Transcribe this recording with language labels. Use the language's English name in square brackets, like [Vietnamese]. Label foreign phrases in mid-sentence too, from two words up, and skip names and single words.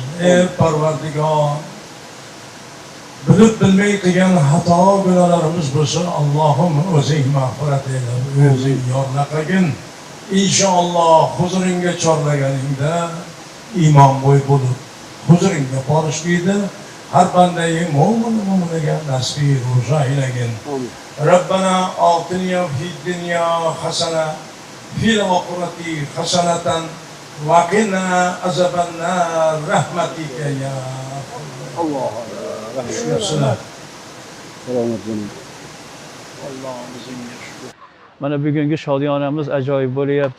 [Uzbek] Ey Parvardigor, bilib bilmay qilgan xato gunohlarimiz bo'lsa, Allohim o'zing mag'firat eyle, o'zing yorla qilgin. İnşallah huzuringga chorlaganingda iymon bo'y bo'lib, huzuringga borishlikda har qanday mo'min mo'minaga nasib ro'za aylagin. [Arabic] ربنا آتنا في الدنيا حسنة في الآخرة حسنة وقنا عذاب النار رحمتك يا الله. [Uzbek] Mana bugungi shodiyonamiz ajoyib bo'lyapti.